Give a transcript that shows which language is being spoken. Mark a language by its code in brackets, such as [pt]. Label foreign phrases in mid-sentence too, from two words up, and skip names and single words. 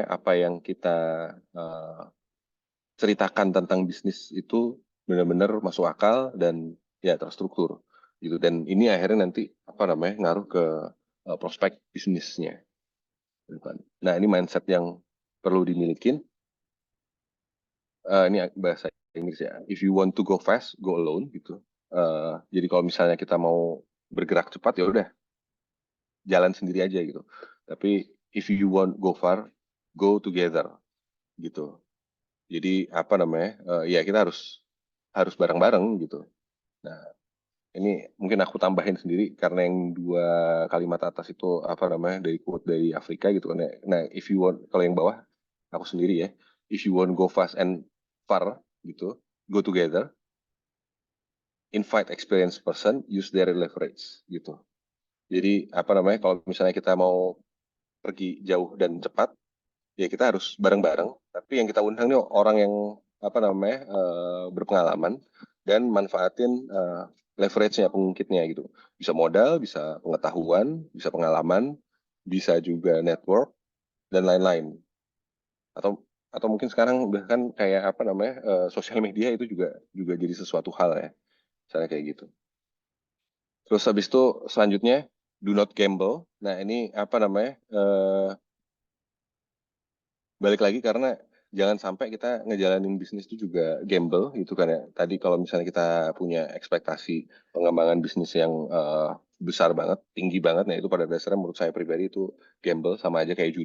[id] Apa yang kita eh, ceritakan tentang bisnis itu benar-benar masuk akal dan ya terstruktur gitu. Dan ini akhirnya nanti apa namanya ngaruh ke prospek bisnisnya gitu kan. Nah, ini mindset yang perlu dimilikin. Ini bahasa Inggris ya, [en] if you want to go fast go alone gitu. [id] Jadi kalau misalnya kita mau bergerak cepat ya udah jalan sendiri aja gitu, tapi [en] if you want go far go together [id] gitu. Jadi apa namanya ya kita harus harus bareng-bareng gitu. Nah, ini mungkin aku tambahin sendiri karena yang dua kalimat atas itu apa namanya dari quote dari Afrika gitu kan ya. Nah, [en] if you want, [id] kalau yang bawah aku sendiri ya, [en] if you want go fast and far gitu, go together, invite experienced person, use their leverage gitu. [id] Jadi apa namanya kalau misalnya kita mau pergi jauh dan cepat, ya kita harus bareng-bareng. Tapi yang kita undang nih orang yang apa namanya berpengalaman dan manfaatin leverage-nya, pengungkitnya gitu. Bisa modal, bisa pengetahuan, bisa pengalaman, bisa juga network dan lain-lain. Atau mungkin sekarang bahkan kayak apa namanya sosial media itu juga juga jadi sesuatu hal ya, misalnya kayak gitu. Terus habis itu selanjutnya [en] do not gamble. [id] Nah ini apa namanya balik lagi karena jangan sampai kita ngejalanin bisnis itu juga gamble gitu kan ya. Tadi kalau misalnya kita punya ekspektasi pengembangan bisnis yang besar banget, tinggi banget, nah itu pada dasarnya menurut saya pribadi itu gamble sama aja kayak judi.